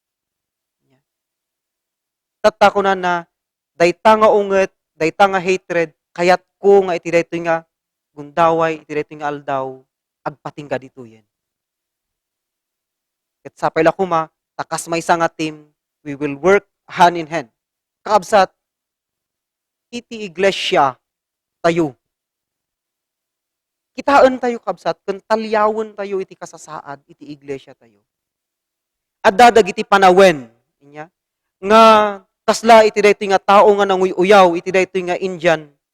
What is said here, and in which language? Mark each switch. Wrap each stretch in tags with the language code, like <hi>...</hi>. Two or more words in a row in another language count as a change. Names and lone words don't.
<ilo>Tatta kunana dayta nga unget, dayta nga hatred, kayat ko nga iti daytoy nga gundaway, iti daytoy nga aldaw, agpatingga ditoyen. Ket sapay la kuma, takas maysa nga team,</ilo> <en>we will work hand in hand.</en> <ilo>Kaabsat, iti iglesia tayo. Kitaan tayo kabsat, ken talyawon tayo iti kasasaad, iti iglesia tayo. Adda dagiti panawen, inya, nga kasla iti daytoy nga tao nga nanguy-uyaw, iti daytoy nga Indian.</ilo>